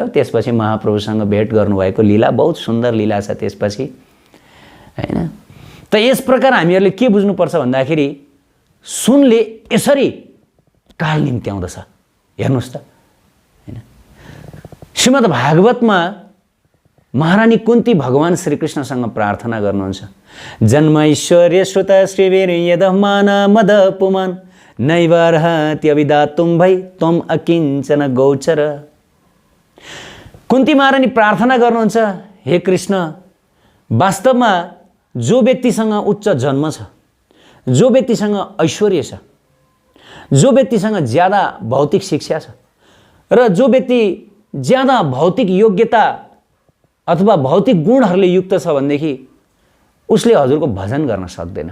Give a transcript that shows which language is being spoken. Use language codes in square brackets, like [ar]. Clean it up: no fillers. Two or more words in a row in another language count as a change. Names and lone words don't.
[ne] त्यसपछि महाप्रभुसँग भेट गर्नुभएको लीला बहुत सुन्दर लीला छ त्यसपछि, हैन। त यस प्रकार हामीहरूले के बुझ्नुपर्छ भन्दाखेरि सुनले यसरी काल निम्त्याउँदछ, हेर्नुहोस् त, हैन। श्रीमद् भागवतमा महारानी कुन्ती भगवान श्रीकृष्णसँग प्रार्थना गर्नुहुन्छ, [sa] जन्म ऐश्वर्य श्रुत श्रीवीर यदमान मद पुमान नैवार्हत्यविदातुं भई त्वं अकिञ्चन गोचर। [ne] कुन्ती महारानी प्रार्थना गर्नुहुन्छ, हे कृष्ण, वास्तवमा जो व्यक्तिसँग उच्च जन्म छ, जो व्यक्तिसँग ऐश्वर्य छ, जो व्यक्तिसँग ज्यादा भौतिक शिक्षा छ र जो व्यक्ति ज्यादा भौतिक योग्यता अथवा भौतिक गुणहरूले युक्त छ भनेदेखि उसले हजुरको भजन गर्न सक्दैन।